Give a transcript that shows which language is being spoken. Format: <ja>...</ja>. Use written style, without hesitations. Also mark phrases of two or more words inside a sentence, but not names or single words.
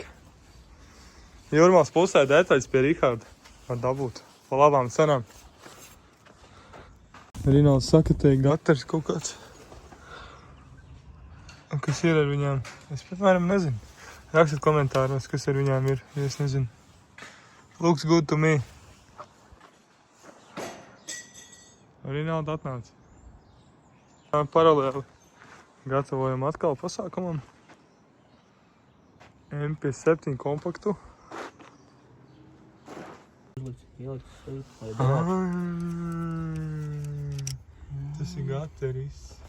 <lv>Jūrmāls pusē detaļas pie Riharda var dabūt pa labām cenām. Rinalds saka, te ir gatavs kaut kāds. Un kas ir ar viņām? Es, piemēram, nezinu. Rakstiet komentāros, kas ar viņām ir, ja es nezinu.</lv> <en>Looks good to me.</en> <lv>Rinalda atnāca. Paralēli gatavojam atkal pasākumam. MP7 kompaktu. Tas ir gatavs.</lv>